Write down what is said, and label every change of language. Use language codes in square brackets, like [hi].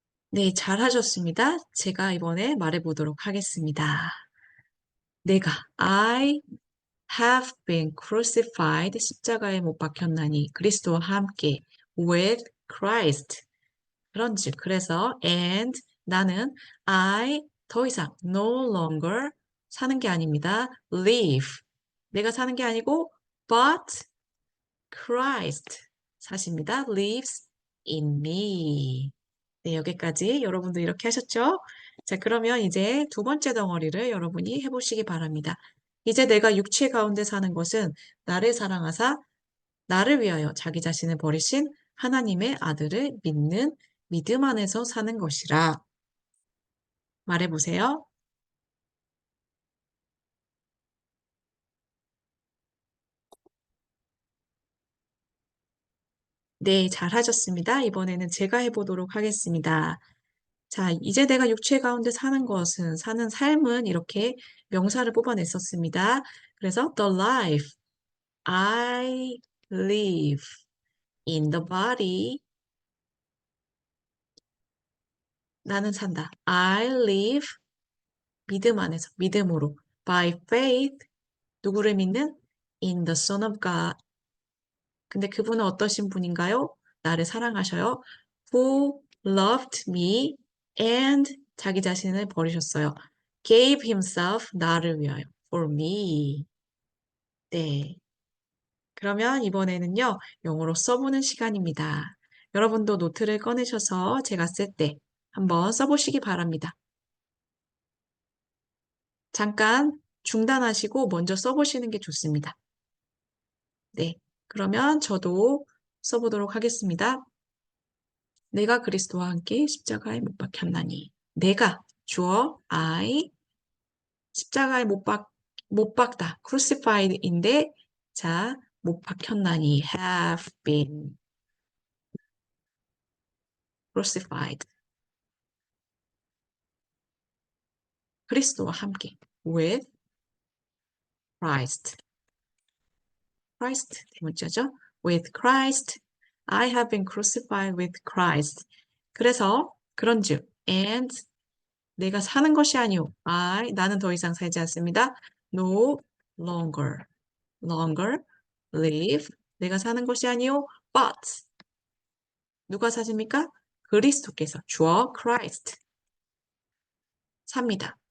[ko] 네, 잘하셨습니다. 제가 이번에 말해보도록 하겠습니다. [en] I have been crucified, [ko] 십자가에 못 박혔나니, 그리스도와 함께, [en] with Christ. [ko] 그런즉, 그래서, and, 나는, 더 이상, [en] no longer, [ko] 사는 게 아닙니다. live. 내가 사는 게 아니고, [en] but Christ. [ko] 사십니다. [en] lives in me. [ko] 네, 여기까지 여러분도 이렇게 하셨죠? 자, 그러면 이제 두 번째 덩어리를 여러분이 해보시기 바랍니다. 이제 내가 육체 가운데 사는 것은 나를 사랑하사 나를 위하여 자기 자신을 버리신 하나님의 아들을 믿는 믿음 안에서 사는 것이라. 말해보세요. 네, 잘하셨습니다. 이번에는 제가 해보도록 하겠습니다. 자, 이제 내가 육체 가운데 사는 것은, 사는 삶은 이렇게 명사를 뽑아냈었습니다. 그래서 [en] the life I live in the body. [ko] 나는 산다. [en] I live [ko] 믿음 안에서, 믿음으로. [en] by faith [ko] 누구를 믿는? [en] in the Son of God. [ko] 근데 그분은 어떠신 분인가요? 나를 사랑하셔요. [en] who loved me and [ko] 자기 자신을 버리셨어요. [en] gave himself [ko] 나를 위하여 [en] for me. [ko] 네. 그러면 이번에는요, 영어로 써보는 시간입니다. 여러분도 노트를 꺼내셔서 제가 쓸 때 한번 써보시기 바랍니다. 잠깐 중단하시고 먼저 써보시는 게 좋습니다. 네. 그러면 저도 써보도록 하겠습니다. 내가 그리스도와 함께 십자가에 못 박혔나니. 내가 주어 I 십자가에 못 박다. crucified인데 자, 못 박혔나니 [en] have been crucified. [ko] 그리스도와 함께 [en] with Christ. [ko] Christ 대문자죠. [en] with Christ. I have been crucified with Christ. [ko] 그래서 그런즉 and 내가 사는 것이 아니오. 나는 더 이상 살지 않습니다. [en] No longer live [ko] 내가 사는 것이 아니오. but 누가 사십니까? 그리스도께서 주어 Christ 삽니다.